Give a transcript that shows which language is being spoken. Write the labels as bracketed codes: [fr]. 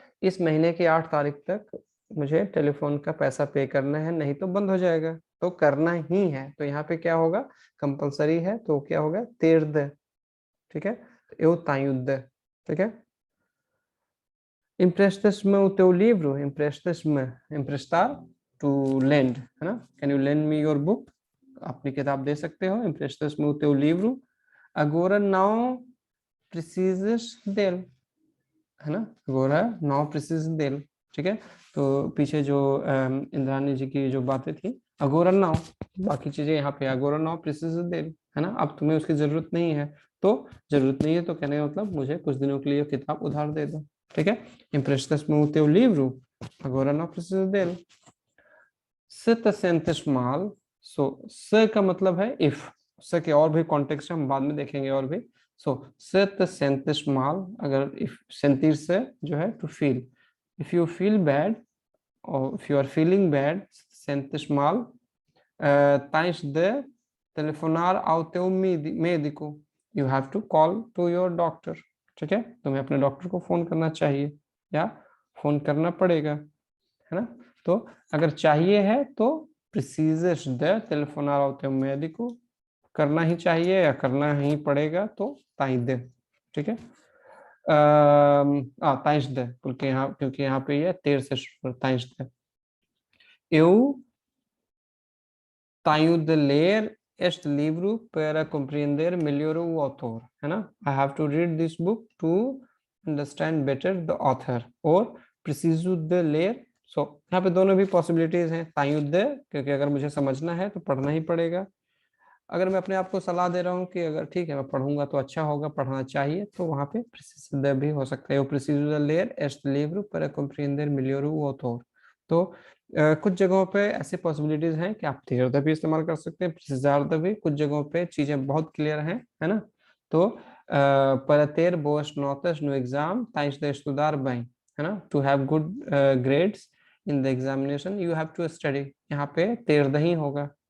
[hi] इस महीने की 8 तारीख तक मुझे टेलीफोन का पैसा पे करना है, नहीं तो बंद हो जाएगा। तो करना ही है, तो यहाँ पे क्या होगा, कंपलसरी है, तो क्या होगा, ter de, ठीक है। [pt] eu tenho de, [hi] ठीक है। [pt] emprestas-me o teu livro, emprestas-me, emprestar, [en] to lend, [hi] है ना। [en] can you lend me your book, [hi] अपनी किताब दे सकते हो। [pt] emprestas-me o teu livro, agora não precisas dele, [hi] है ना। [pt] agora não precisas dele, [hi] ठीक है। तो पीछे जो इंद्राणी जी की जो बातें थी, agora não, बाकी चीजें यहाँ पे [pt] agora não precisas dele, [hi] है ना। अब तुम्हें उसकी जरूरत नहीं है, तो जरूरत नहीं है तो कहने का मतलब मुझे कुछ दिनों के लिए किताब उधार दे दो, ठीक है। [pt] emprestas-me o teu livro, agora não precisas dele। se te sentes mal, [hi] se का मतलब है if, से के और भी कॉन्टेक्स्ट हम बाद में देखेंगे और भी। [pt] se te sentes mal, [en] अगर if sentir से जो है to feel, if you feel bad or if you are feeling bad, [pt] sentes mal, tens de telefonar ao teu médico, [en] you have to call to your doctor, [hi] ठीक है। तुम्हें अपने doctor को phone करना चाहिए या फोन करना पड़ेगा, है ना। तो अगर चाहिए है तो [pt] precisas de telefonar ao teu médico, [hi] करना ही चाहिए या करना ही पड़ेगा तो tem de, ठीक है। tens de, क्योंकि यहाँ पे ये ter से tens de। [pt] eu tenho de ler este livro para compreender melhor o autor, [hi] है ना। [en] I have to read this book to understand better the author, और [pt] preciso de ler, [hi] यहाँ पे दोनों भी पॉसिबिलिटीज हैं। tenho de, क्योंकि अगर मुझे समझना है तो पढ़ना ही पड़ेगा। अगर मैं अपने आप को सलाह दे रहा हूँ कि अगर ठीक है मैं पढ़ूंगा तो अच्छा होगा, पढ़ना चाहिए, तो वहां पे preciso de भी हो सकता है। [pt] eu preciso de ler este livro para compreender melhor o autor। [hi] तो कुछ जगहों पे ऐसी पॉसिबिलिटीज हैं कि आप ter de भी इस्तेमाल कर सकते हैं, precisar de भी। कुछ जगहों पे चीजें बहुत क्लियर हैं, है ना। [pt] तो para ter boas notas no exam tens de estudar bem, [hi] है ना। [en] to have good grades in the examination you have to study, [hi] यहाँ पे [en] ter de ही होगा,